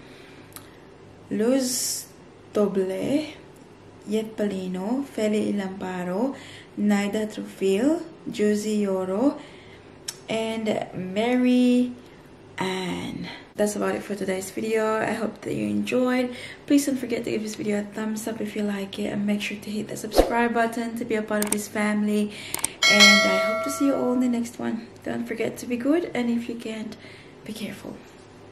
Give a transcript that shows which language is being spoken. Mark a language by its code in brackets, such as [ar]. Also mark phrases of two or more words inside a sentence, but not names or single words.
[en] Luz Doble, Yet Palino, Feli Ilamparo, Naida Trufil, Josie Yoro, and Mary Ann. That's about it for today's video. I hope that you enjoyed. Please don't forget to give this video a thumbs up if you like it, and make sure to hit the subscribe button to be a part of this family. And I hope to see you all in the next one. Don't forget to be good, and if you can't, be careful.